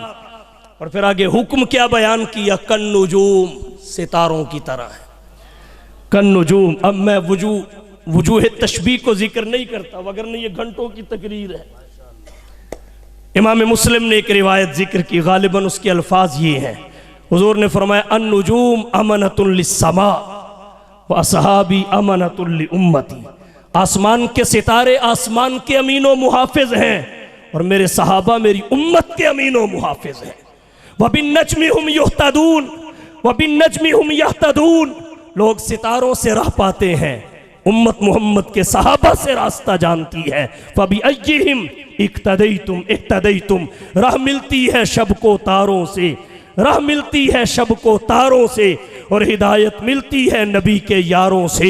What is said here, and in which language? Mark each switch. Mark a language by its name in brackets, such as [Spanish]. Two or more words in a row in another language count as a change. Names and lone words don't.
[Urdu] اور پھر آگے حکم کیا بیان کیا, [Arabic] كالنجوم, [Urdu] ستاروں کی طرح ہے, [Arabic] كالنجوم. [Urdu] اب میں وجوہ تشبیہ کو ذکر نہیں کرتا، ورنہ یہ گھنٹوں کی تقریر ہے. امام مسلم نے ایک روایت ذکر کی، غالباً اس کے الفاظ یہ ہیں، حضور نے فرمایا [Arabic] النجوم أمنة للسماء وأصحابي أمنة لأمتي. [Urdu] آسمان کے ستارے آسمان کے امین و محافظ ہیں اور میرے صحابہ میری امت کے امین و محافظ ہیں. [Arabic] وبالنجم هم يهتدون وبالنجم هم يهتدون. [Urdu] لوگ ستاروں سے راہ پاتے ہیں، امت محمد کے صحابہ سے راستہ جانتی ہے. [Arabic] فبأيهم اقتديتم اقتديتم. [Urdu] راہ ملتی ہے شب کو تاروں سے، راہ ملتی ہے شب کو تاروں سے، اور ہدایت ملتی ہے نبی کے یاروں سے.